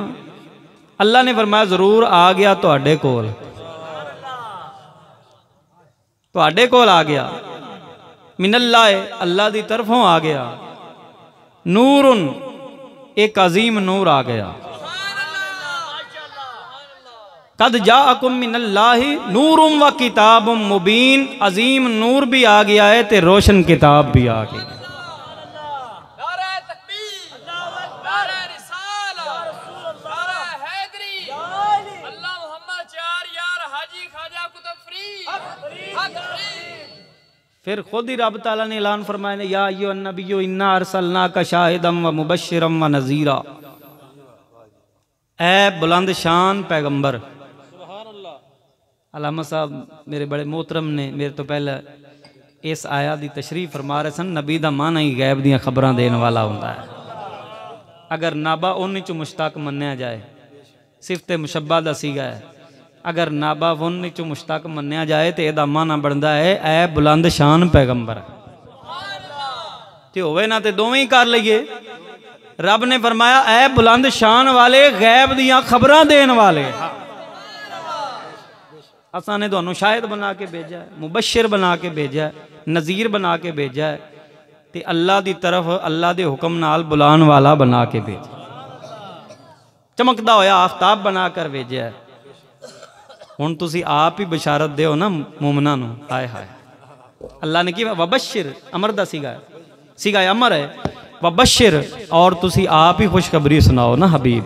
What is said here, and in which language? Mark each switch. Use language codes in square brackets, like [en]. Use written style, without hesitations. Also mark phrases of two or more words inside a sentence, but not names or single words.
[pa] ਅੱਲਾਹ ਨੇ ਫ਼ਰਮਾਇਆ ਜ਼ਰੂਰ ਆ ਗਿਆ ਤੁਹਾਡੇ ਕੋਲ, ਤੁਹਾਡੇ ਕੋਲ ਆ ਗਿਆ। ਮਿਨੱਲਾਹ, ਅੱਲਾਹ ਦੀ ਤਰਫ਼ੋਂ ਆ ਗਿਆ। ਨੂਰੁਨ, ਇੱਕ ਅਜ਼ੀਮ ਨੂਰ ਆ ਗਿਆ। [ar] قد جاءكم من الله نور وكتاب مبين, [pa] ਅਜ਼ੀਮ ਨੂਰ ਵੀ ਆ ਗਿਆ ਹੈ ਤੇ ਰੌਸ਼ਨ ਕਿਤਾਬ ਵੀ ਆ ਗਈ। ਫਿਰ ਖ਼ੁਦ ਹੀ ਰੱਬ ਤਾਲਾ ਨੇ ਐਲਾਨ ਫ਼ਰਮਾਇਆ, [ar] يا أيها النبي إنا أرسلناك شاهدا ومبشرا ونذيرا. [pa] ਐ ਬੁਲੰਦ ਸ਼ਾਨ ਪੈਗ਼ੰਬਰ। ਅੱਲਾਮਾ ਸਾਹਬ ਮੇਰੇ ਬੜੇ ਮੋਹਤਰਮ ਨੇ ਮੇਰੇ ਤੋ ਪਹਿਲੇ ਇਸ ਆਇਆ ਦੀ ਤਸ਼ਰੀਫ਼ ਫ਼ਰਮਾ ਰਹੇ ਸਨ, ਨਬੀ ਦਾ ਮਾਨਾ ਹੀ ਗ਼ੈਬ ਦੀਆਂ ਖ਼ਬਰਾਂ ਦੇਣ ਵਾਲਾ ਹੋਂਦਾ ਹੈ। ਅਗਰ ਨਾਬਾ ਉਨ੍ਹੀਂ ਚੋ ਮੁਸ਼ਤਾਕ ਮੰਨਿਆ ਜਾਏ, ਸਿਫ਼ਤੇ ਮੁਸ਼ੱਬਾ ਦਾ ਸੀਗ਼ਾ ਹੈ, ਅਗਰ ਨਾਬਾ ਉਨ੍ਹੀਂ ਚੋ ਮੁਸ਼ਤਾਕ ਮੰਨਿਆ ਜਾਏ ਤੋ ਯਦਾ ਮਾਨਾ ਬਣਦਾ ਹੈ ਐ ਬੁਲੰਦ ਸ਼ਾਨ ਪੈਗ਼ੰਬਰ। ਹੋਵੇ ਨਾ ਤੋ ਦੋਵੇਂ ਹੀ ਕਰ ਲੀਏ। ਰੱਬ ਨੇ ਫ਼ਰਮਾਇਆ ਐ ਬੁਲੰਦ ਸ਼ਾਨ ਵਾਲੇ, ਗ਼ੈਬ ਦੀਆਂ ਖ਼ਬਰਾਂ ਦੇਣ ਵਾਲੇ। ਅਸਾਂ ਨੇ ਤੁਹਾਨੂੰ ਸ਼ਾਹਿਦ ਬਣਾ ਕੇ ਭੇਜਾ ਹੈ, ਮੁਬੱਸ਼ਿਰ ਬਣਾ ਕੇ ਭੇਜਾ ਹੈ, ਨਜ਼ੀਰ ਬਣਾ ਕੇ ਭੇਜਾ ਹੈ, ਤੇ ਅੱਲਾਹ ਕੀ ਤਰਫ਼ ਅੱਲਾਹ ਕੇ ਹੁਕਮ ਨਾਲ ਬੁਲਾਣੇ ਵਾਲਾ ਬਣਾ ਕੇ ਭੇਜਾ, ਚਮਕਦਾ ਹੋਇਆ ਆਫ਼ਤਾਬ ਬਣਾ ਕਰ ਭੇਜਾ ਹੈ। ਹੁਣ ਤੁਸੀਂ ਆਪ ਹੀ ਬਸ਼ਾਰਤ ਦੋ ਨਾ ਮੋਮਨਾਂ ਨੂੰ। ਹਾਏ ਹਾਏ, ਅੱਲਾਹ ਨੇ ਕੀ ਵਬੱਸ਼ਿਰ, ਅਮਰ ਦਾ ਸੀਗ਼ਾ ਅਮਰ ਹੈ, ਵਬੱਸ਼ਿਰ, ਔਰ ਤੁਸੀਂ ਆਪ ਹੀ ਖ਼ੁਸ਼ਖ਼ਬਰੀ ਸੁਣਾਓ ਨਾ ਹਬੀਬ।